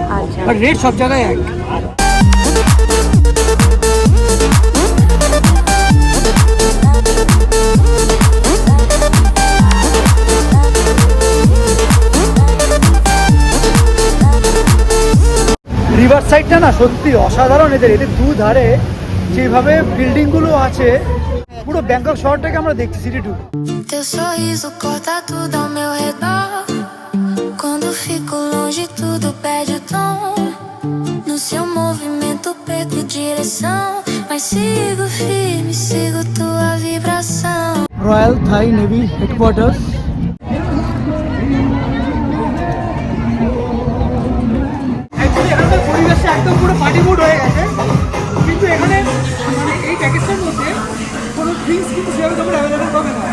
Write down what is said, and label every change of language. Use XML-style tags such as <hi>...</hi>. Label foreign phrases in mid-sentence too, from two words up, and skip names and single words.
<en>But rate</en> <bn>সব জায়গায় এক। রিভার সাইডটা না সত্যি অসাধারণ। এদের দুধারে যেভাবে বিল্ডিং গুলো আছে, পুরো ব্যাংকক শহরটাকে আমরা দেখছি সিটি টু।</bn> <pt>Teu sorriso corta tudo ao meu redor. Quando fico longe tudo perde o tom. No seu movimento perco direção, mas sigo firme, sigo tua vibração.</pt> <bn>রয়্যাল থাই নেভি হেডকোয়ার্টার্স। পরিবেশটা একদম পুরো</bn> <en>party mood</en> <bn>হয়ে গেছে, কিন্তু এখানে মানে এই প্যাকেজটার মধ্যে কোনো ড্রিঙ্কস কিন্তু সেভাবে তোমরা অ্যাভেলেবেল পাবে না।</bn>